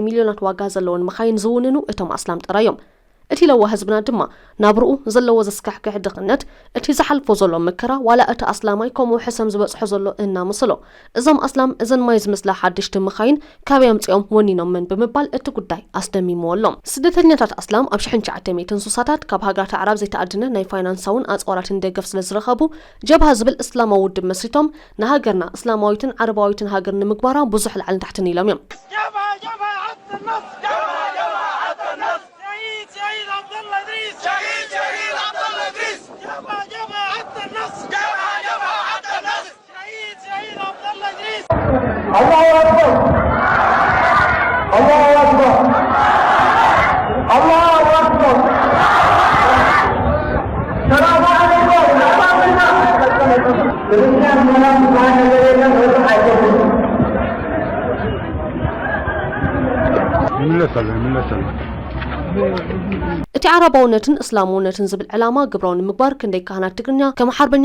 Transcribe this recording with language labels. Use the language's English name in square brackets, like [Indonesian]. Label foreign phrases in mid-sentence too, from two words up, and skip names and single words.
[Tigrinya] ሚልዮናት ዋጋ ዘለዎን መኻይን ዝውንኑ እቶም ኣስላም ጥራዮም እቲ ለዋ ህዝብና ድማ ናብርኡ ዘለዎ ዘስካሕክሕ ድኽነት እቲ ዝሓልፎ ዘሎ መከራ ዋላ እቲ ኣስላማይ ከምኡ ሕሰም ዝበጽሖ ዘሎ እናመስሎ እዞም ኣስላም እዘን ማይ ዝመስላ ሓድሽቲ መኻይን ካበይ ኣምፂኦም ወኒኖም ምን ብምባል እቲ ጉዳይ ኣስደሚምዎሎም ስደተኛታት ኣስላም ኣብ 1900 እንስሳታት ካብ ሃገራት ዓረብ ዘይተኣድነ ናይ ፋይናንሳውን ኣጽዋራትን ደገፍ ስለዝረኸቡ ጀብሃ ዝብል እስላማዊ ውድብ መስሪቶም ንሃገርና እስላማዊትን ዓረባዊትን ሃገር ንምግባራ ብዙሕ ላዕልን ታሕትን ኢሎም እዮም [Arabic] الله أكبر الله أكبر الله أكبر سلام عليكم [Tigrinya] እቲ ዓረባውነትን እስላማውነትን ዝብል ዕላማ ግብራውን ምግባር ክንደይ ካህናት ትግርኛ ከም ሓርበኛ